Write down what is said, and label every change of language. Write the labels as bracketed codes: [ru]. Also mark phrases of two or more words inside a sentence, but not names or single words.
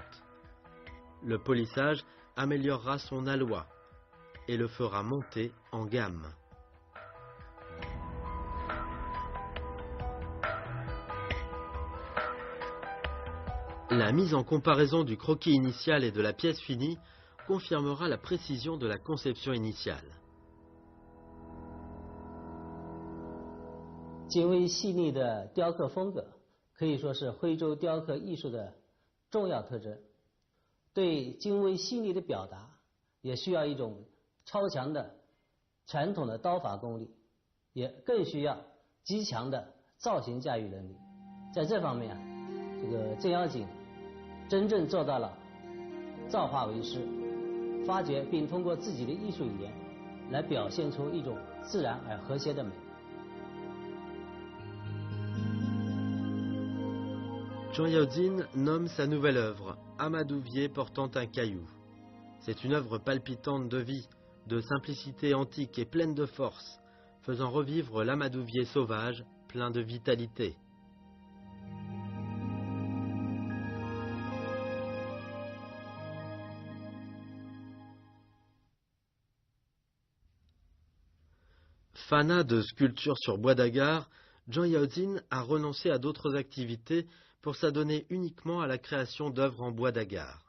[fr] Le polissage améliorera son aloi et le fera monter en gamme. La mise en comparaison du croquis initial et de la pièce finie confirmera la précision de la conception initiale. [zh] 精微细腻的雕刻风格可以说是徽州雕刻艺术的重要特征。对精微细腻的表达，也需要一种超强的传统的刀法功力，也更需要极强的造型驾驭能力。在这方面这个郑妖景真正做到了造化为师，发掘并通过自己的艺术语言来表现出一种自然而和谐的美。 [fr] Zhang Yaozin nomme sa nouvelle œuvre Amadouvier portant un caillou. C'est une œuvre palpitante de vie, de simplicité antique et pleine de force, faisant revivre l'amadouvier sauvage, plein de vitalité. Fanat de sculpture sur bois d'agar, Zhang Yaozin a renoncé à d'autres activités pour s'adonner uniquement à la création d'œuvres en bois d'agar.